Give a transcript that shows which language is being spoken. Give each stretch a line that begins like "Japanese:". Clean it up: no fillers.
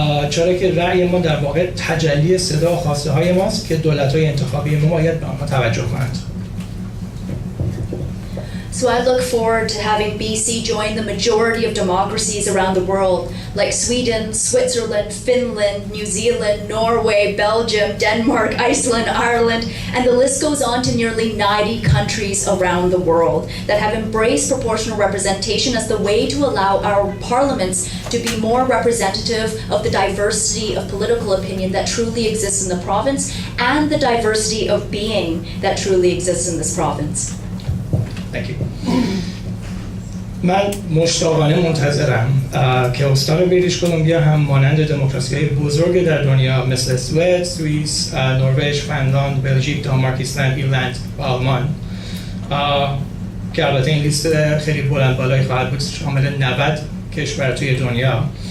Persian: چرا که رأی ما در واقع تجلی صدا و خواسته های ماست که دولت‌های انتخابی ما باید به آنها توجه کنند.
English: So I look forward to having BC join the majority of democracies around the world, like Sweden, Switzerland, Finland, New Zealand, Norway, Belgium, Denmark, Iceland, Ireland, and the list goes on to nearly 90 countries around the world that have embraced proportional representation as the way to allow our parliaments to be more representative of the diversity of political opinion that truly exists in the province and the diversity of being that truly exists in this province. Thank you.
Persian: من مشتاقانه منتظرم که استان بریتیش کلمبیا هم مانند دموکراسی‌های بزرگ در دنیا مثل سوئد، سوئیس، نروژ، فنلاند، بلژیک، دانمارک، ایسلند، ایرلند و آلمان که البته این لیست خیلی بلند بالایی خواهد بود، شامل 90 کشور توی دنیا.